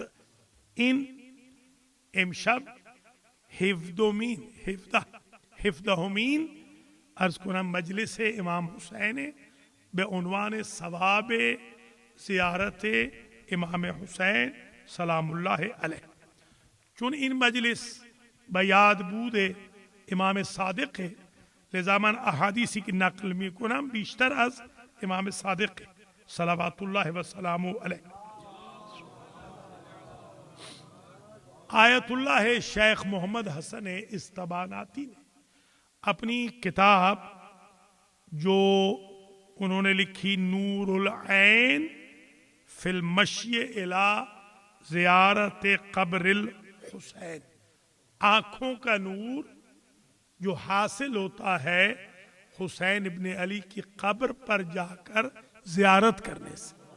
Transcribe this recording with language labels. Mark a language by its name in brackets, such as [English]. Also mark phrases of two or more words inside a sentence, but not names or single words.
[Persian] این امشب 17مین عرض کنم مجلس امام حسین به عنوان ثواب زیارت امام حسین [Arabic] سلام الله علیه. [Persian] چون این مجلس به یاد بود امام صادق لذا من احادیثی که نقل می کنم بیشتر از امام صادق [Arabic] صلوات الله و سلامه علیه. [Urdu] آیت اللہ شیخ محمد حسن استباناتی نے اپنی کتاب جو انہوں نے لکھی نور العین فی المشی الی زیارت قبر الحسین، آنکھوں کا نور جو حاصل ہوتا ہے حسین ابن علی کی قبر پر جا کر زیارت کرنے سے.